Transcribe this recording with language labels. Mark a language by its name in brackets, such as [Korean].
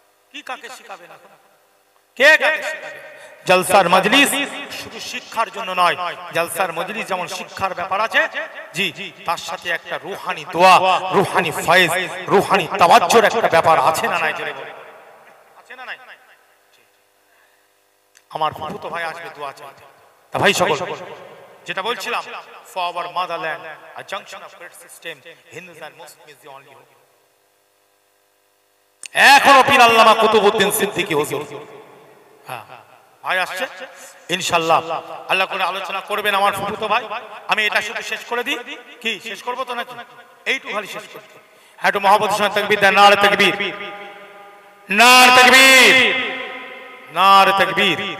[Bangla] কি কাকে শিখাবে না, কে কাকে শিখাবে? জলসার মজলিস শুধু শিক্ষার জন্য নয়, জলসার মজলিস যেমন শিক্ষার ব্যাপার আছে, জি, তার সাথে একটা রূহানি দোয়া, রূহানি ফয়েজ, রূহানি তাওয়াজ্জুর একটা ব্যাপার আছে না নাই? জোরে বলে, আছে না নাই? আমার ফুফুতো ভাই আসবে দোয়া চাইতে, তা ভাই সকল যেটা বলছিলাম, [English] for our motherland a junction of great system, Hindus and Muslims is the only hope. [Bangla] এখনো পীর আল্লামা কুতুবউদ্দিন সিদ্দিকী হুজুর, হ্যাঁ ভাই আসছে ইনশাআল্লাহ, আল্লাহ করে আলোচনা করবেন আমার ফুফুতো ভাই। আমি এটা শুধু শেষ করে দিই, কি শেষ করব তো নাকি? এইটুকু খালি শেষ করতে, হ্যাঁ, একটু মহব্বতের সঙ্গে তাকবীর দেন, নারে তাকবীর, নারে তাকবীর, নারে তাকবীর।